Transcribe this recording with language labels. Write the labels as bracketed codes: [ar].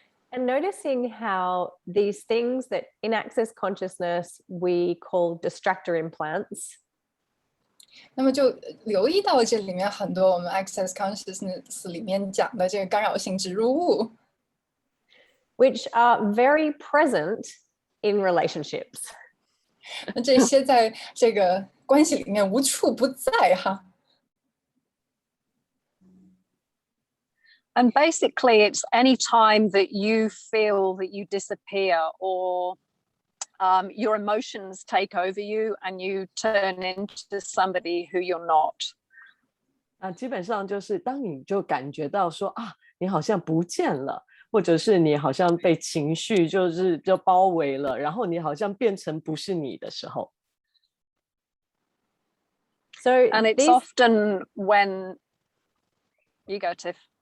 [en] And noticing how these things that in access consciousness we call distractor implants. [zh] 那么就留意到这里面很多我们 access consciousness 里面讲的这个干扰性植入物 [en] which are very present in relationships. [zh] 那这些在这个关系里面无处不在哈。 [en] And basically it's any time that you feel that you disappear or your emotions take over you and you turn into somebody who you're not. [zh] 基本上就是当你就感觉到说你好像不见了，或者是你好像被情绪就包围了，然后你好像变成不是你的时候。 [en] So and it's often when you go, Tiff.